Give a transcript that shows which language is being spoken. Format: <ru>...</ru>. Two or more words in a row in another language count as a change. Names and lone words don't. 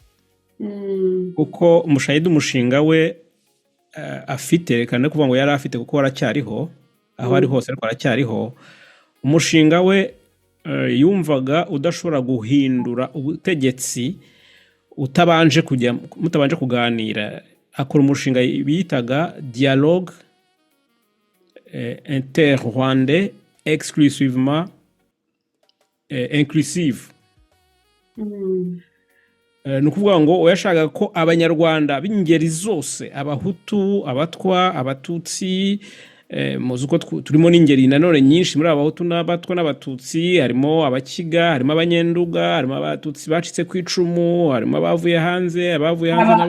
<rw>Kuko Mushayidi umushinga we afite, reka no kuvuga ngo yari afite kuko aracyariho, aho ari hose ariko aracyariho. Umushinga we yumvaga udashobora guhindura ubutegetsi mutabanje kuganira. Akora umushinga bitaga</rw> <fr>dialogue inter-rwandais exclusivement inclusive.</fr> <rw>Ni ukuvuga ngo yashakaga ko Abanyarwanda b'ingeri zose, Abahutu, Abatwa, Abatutsi, muzi uko turimo n'ingeri nanone nyinshi muri Abahutu n'Abatwa n'Abatutsi, harimo Abakiga, harimo Abanyenduga, harimo Abatutsi bacitse ku icumu, harimo abavuye hanze nabo.</rw>